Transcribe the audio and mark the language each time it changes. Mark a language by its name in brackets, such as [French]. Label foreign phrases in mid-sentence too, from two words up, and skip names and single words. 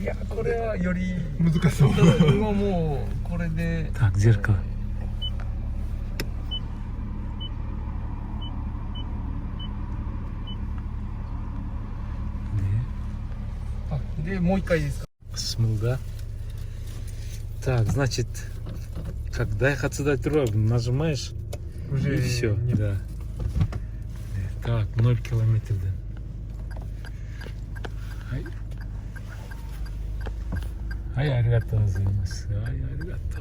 [Japanese] いやこれはより難しそう。今もうこれで [Russian] Так, зеркало. [Japanese] でもう一回いいですか。 [Russian] Смыл, да? Так, значит, когда я хочу дать рог, нажимаешь и все, да. Так, 0 километров, да. [Japanese] はい、ありがとうございます。はい、ありがとう.